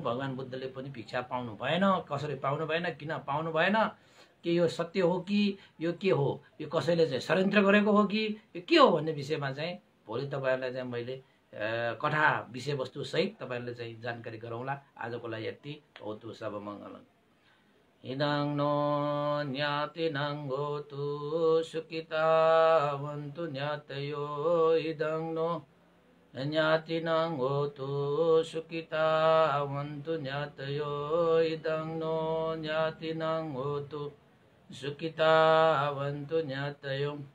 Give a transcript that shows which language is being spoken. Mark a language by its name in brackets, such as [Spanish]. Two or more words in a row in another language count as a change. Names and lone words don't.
[Nepali] भगवान् बुद्धले पनि भिक्षा पाउनु भएन, कसरी पाउनु भएन, किन पाउनु भएन, कि यो सत्य हो कि यो के हो, यो कसैले चाहिँ षड्यन्त्र गरेको हो कि यो के हो भन्ने विषयमा चाहिँ भोलि तपाईँहरूलाई चाहिँ मैले कथा विषयवस्तु सहित तपाईँहरूले चाहिँ जानकारी गराउँला। आजको लागि यति [Pali] होतु सब मङ्गलम्। इदं नो ज्ञातिनं होतु सुखितावन्तु ज्ञातयो, इदं नो ज्ञातिनं होतु सुखितावन्तु ज्ञातयो, इदं नो ज्ञातिनं होतु सुखितावन्तु ज्ञातयो।